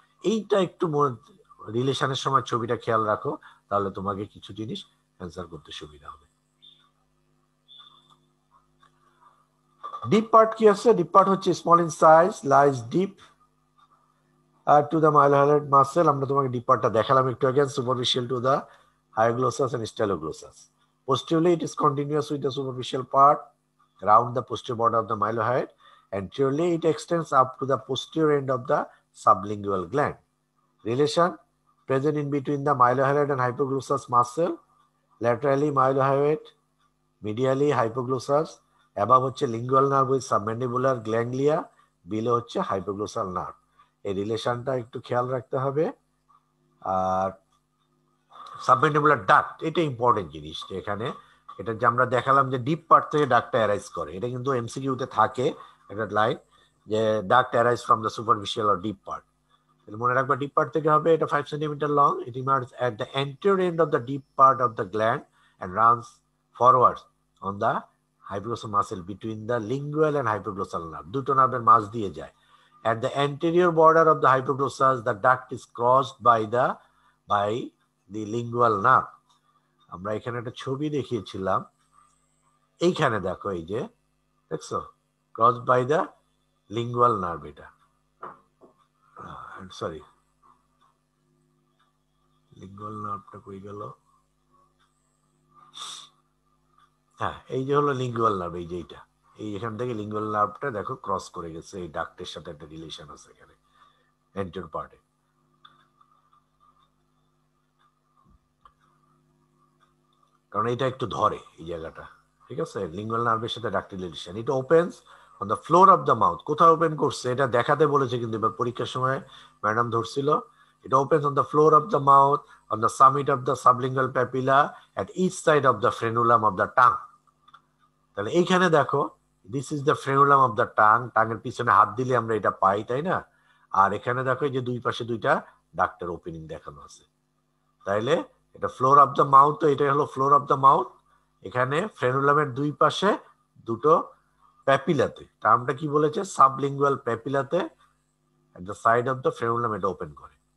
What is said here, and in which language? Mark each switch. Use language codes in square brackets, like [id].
[bn] এইটা একটু রিলেশনের সময় ছবিটা খেয়াল রাখো, তাহলে তোমাকে কিছু জিনিস অ্যান্সার করতে সুবিধা হবে। [en] deep part [bn] কি আছে, [en] Deep part হচ্ছে small in size, lies deep to the mylohyoid muscle. [bn] আমরা তোমাকে ডিপ পার্টটা দেখালাম একটু আগে, [en] Superficial to the hyoglossus and styloglossus. Posteriorly, it is continuous with the superficial part around the posterior border of the mylohyoid. Anteriorly, it extends up to the posterior end of the sublingual gland. Relation present in between the mylohyoid and hypoglossal muscle. Laterally mylohyoid, medially hypoglossal. Above হচ্ছে lingual nerve with submandibular ganglia, below হচ্ছে hypoglossal nerve. [bn] এই রিলেশনটা একটু খেয়াল রাখতে হবে। আর submandibular duct এটা important জিনিস, যে এখানে এটা যে আমরা দেখালাম যে ডিপ পার্ট থেকে ডাক্টটা অ্যারাইজ করে, এটা কিন্তু এমসিকিউতে থাকে একটা লাইন যে [en] Duct arise from the superficial or deep part. [bn] মনে রাখবা ডিপ পার্ট থেকে হবে, এটা 5 centimetre long, [en] it emerge at the anterior end of the deep part of the gland and runs forward on the hypoglossal muscle between the lingual and hypoglossal nerve, [bn] দুটো নার্ভের মাঝ দিয়ে যায়। [en] At the anterior border of the hypoglossal, the duct is crossed by the lingual nerve. [bn] আমরা এখানে একটা ছবি দেখিয়েছিলাম, এইখানে দেখো এই যে দেখছো [en] cross by the lingual nerve, [bn] এটা সরি লিঙ্গুয়াল নার্ভটা কই গেল, হ্যাঁ এই যে হলো লিঙ্গুয়াল নার্ভ, এই যে এইটা, এই এখান থেকে লিঙ্গুয়াল নার্ভটা দেখো ক্রস করে গেছে, এই ডাক্টের সাথে একটা রিলেশন আছে এখানে এন্টিরিয়র পার্টে। কারণ এটা একটু ধরে এই জায়গাটা, ঠিক আছে, লিঙ্গুয়াল নার্ভের সাথে ডাক্টের রিলেশন। এটা [en] opens on the floor of the mouth, [bn] কোথাও ওপেন করছে এটা দেখাতে বলেছে কিন্তু এবার পরীক্ষার সময় ম্যাডাম ধরছিল। [en] It opens on the floor of the mouth, on the summit of the sublingual papilla, at each side of the frenulum of the tongue. [bn] তাহলে এইখানে দেখো [en] this is the frenulum of the tongue, [bn] টাঙের পিছনে হাত দিলে আমরা এটা পাই, তাই না। আর এখানে দেখো যে দুই পাশে দুইটা ডাক্টের ওপেনিং দেখানো আছে, তাইলে এটা ফ্লোর অফ দ্য মাউথ, তো এটাই হলো ফ্লোর অফ দ্য মাউথ। এখানে ফ্রেনুলামের দুই পাশে দুটো প্যাপিলাতে, টার্মটা কি বলেছে, sublingual প্যাপিলাতে [en] at the side of the frenulum [bn] এটা ওপেন করে।